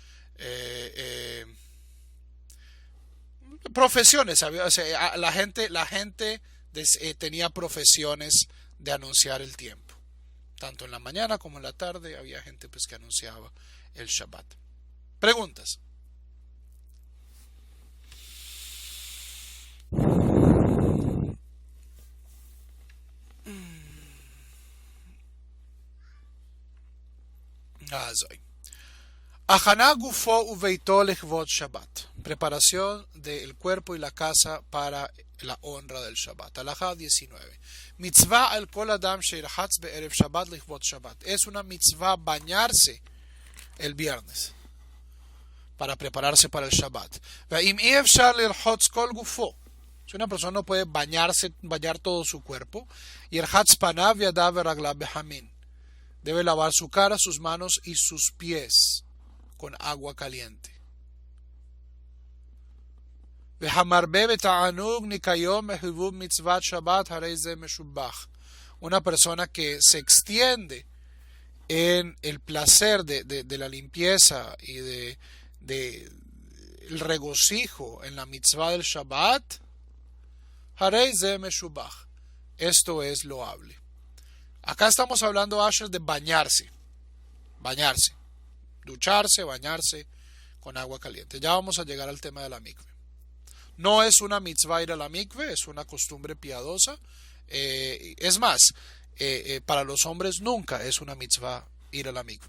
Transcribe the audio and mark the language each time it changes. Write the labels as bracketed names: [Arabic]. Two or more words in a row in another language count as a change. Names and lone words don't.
[Spanish] Profesiones, o sea, la gente tenía profesiones de anunciar el tiempo. Tanto en la mañana como en la tarde había gente pues que anunciaba el Shabbat. Preguntas. [Hebrew] הכנת גופו וביתו לכבוד שבת. [Spanish] Preparación del cuerpo y la casa para la honra del Shabbat. Alajá 19. [Hebrew] מצוה על כל אדם שירחץ בערב שבת לכבוד שבת. [Spanish] Es una mitzvah bañarse el viernes para prepararse para el Shabbat. [Hebrew] ואם אפשר לרחוץ כל גופו. [Spanish] Si una persona no puede bañar todo su cuerpo, [Hebrew] ירחץ פניו ידיו ורגליו בחמין. [Spanish] Debe lavar su cara, sus manos y sus pies con agua caliente. Una persona que se extiende en el placer de la limpieza y de el regocijo en la mitzvah del Shabbat, [Hebrew] הרי זה משובח. [Spanish] Esto es loable. Acá estamos hablando, Asher, de bañarse, ducharse, bañarse con agua caliente. Ya vamos a llegar al tema de la mikve. No es una mitzvah ir a la mikve, es una costumbre piadosa. Es más, para los hombres nunca es una mitzvah ir a la mikve.